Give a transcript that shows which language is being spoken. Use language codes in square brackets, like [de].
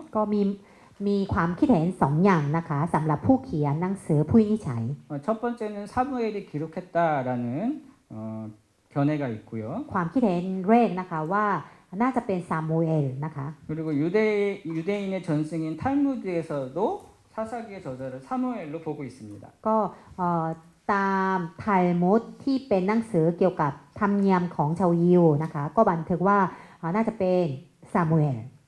[th] ก็มีความคิดเห็น2 อย่างนะคะสำหรับผู้เขียนหนังสือผู้วินิจฉัย [ko] 첫 번째는 사무엘이 기록했다라는 견해가 있고요. [th] ความคิดเห็นแรกนะคะว่าน่าจะเป็นซามูเอลนะคะ [ko] 그리고 유대인의 전승인 탈무드에서도 사사기의 저자를 사무엘로 보고 있습니다. [th] ก็ตามทัลมุดที่เป็นหนังสือเกี่ยวกับธรรมเนียมของชาวยิวนะคะก็บันทึกว่าน่าจะเป็นซามูเอล